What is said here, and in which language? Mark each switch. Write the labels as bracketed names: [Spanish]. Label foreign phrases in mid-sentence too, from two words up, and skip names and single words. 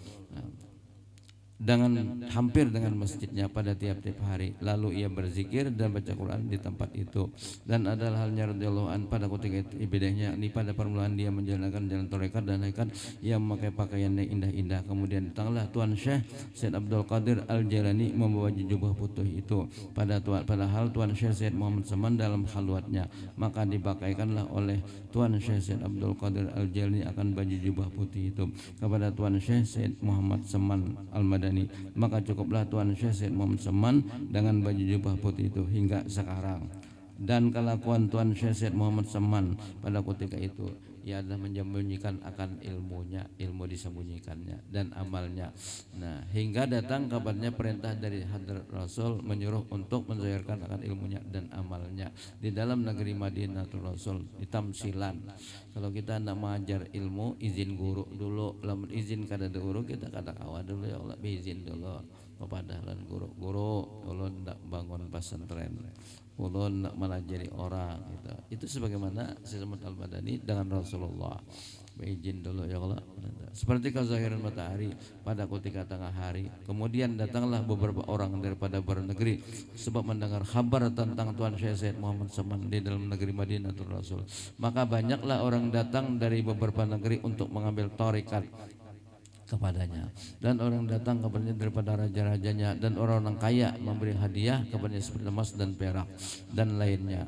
[Indonesian] Dengan hampir dengan masjidnya pada tiap-tiap hari. Lalu ia berzikir dan baca Quran di tempat itu. Dan adalah halnya [Arabic] رضي الله عن [Indonesian] pada ketika ibadahnya, ini pada permulaan dia menjalankan jalan tarekat dan hakikat, ia memakai pakaian yang indah-indah. Kemudian datanglah Tuan Syekh Said Abdul Qadir Al-Jailani membawa jubah putih itu padahal Tuan Syekh Said Muhammad Saman dalam khalwatnya, maka dipakaikanlah oleh Tuan Syekh Said Abdul Qadir Al-Jailani akan baju jubah putih itu kepada Tuan Syekh Said Muhammad Saman Al-Madani. Maka cukuplah Tuan Syekh Said Muhammad Saman dengan baju jubah putih itu hingga sekarang. Dan kelakuan Tuan Syekh Said Muhammad Saman pada ketika itu, ia adalah menyembunyikan akan ilmunya, ilmu disembunyikannya dan amalnya. Nah, hingga datang kabarnya perintah dari Hadrat Rasul menyuruh untuk menzahirkan akan ilmunya dan amalnya di dalam negeri Madinatul Rasul di Tamsilan. Kalau kita hendak mengajar ilmu, izin guru dulu. [Banjar] Lamun izin kada ada guru, kita kata kawan dulu ya Allah, izin dulu kepada guru ulun hendak bangun pesantren, ulun hendak melajari orang gitu. [Indonesian] Itu sebagaimana Syekh Al-Madani dengan Rasulullah, berizin dulu ya Allah. Seperti kezahiran matahari pada ketika tengah hari. Kemudian datanglah beberapa orang daripada bernegeri sebab mendengar kabar tentang Tuan Syekh Said Muhammad Saman di dalam negeri Madinatul Rasul. Maka banyaklah orang datang dari beberapa negeri untuk mengambil tarekat kepadanya, dan orang datang kepadanya daripada raja-rajanya, dan orang-orang kaya memberi hadiah kepadanya seperti emas dan perak dan lainnya.